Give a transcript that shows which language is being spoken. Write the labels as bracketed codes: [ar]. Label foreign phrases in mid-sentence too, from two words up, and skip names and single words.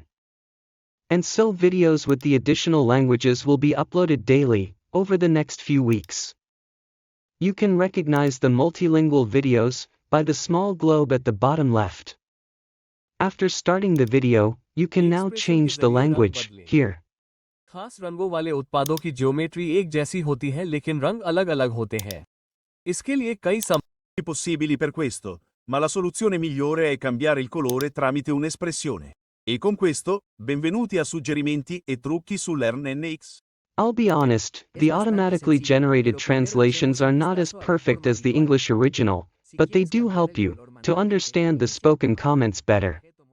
[en] And so videos with the additional languages will be uploaded daily, over the next few weeks. You can recognize the multilingual videos by the small globe at the bottom left. After starting the video, you can now change the language here. [hi] खास रंगों वाले उत्पादों की ज्योमेट्री एक जैसी होती है लेकिन रंग अलग-अलग होते हैं. इसके लिए कई [it] possibili per questo, ma la soluzione migliore è cambiare il colore tramite un'espressione. E con questo, benvenuti a suggerimenti e trucchi su learnNX. [en] I'll be honest, the automatically generated translations are not as perfect as the English original, but they do help you to understand the spoken comments better.